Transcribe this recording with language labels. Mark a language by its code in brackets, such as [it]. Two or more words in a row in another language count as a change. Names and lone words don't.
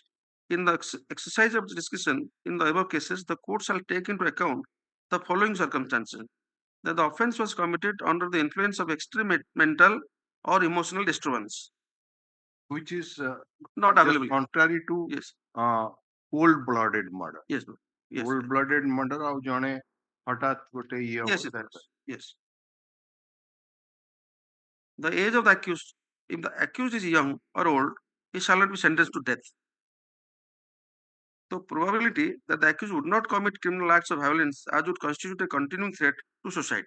[en] In the exercise of the discussion in the above cases, the court shall take into account the following circumstances: that the offense was committed under the influence of extreme mental or emotional disturbance, which is not just available. contrary to Yes. Cold-blooded murder. Yes. Yes. Cold-blooded murder [or] ଆଉ ଜଣେ ହଠାତ୍ ଗୋଟେ ଇଏ [en] Yes. [or] ହବ that [en] Yes. The age of the accused, if the accused is young or old, he shall not be sentenced to death. The probability that the accused would not commit criminal acts of violence as would constitute a continuing threat to society.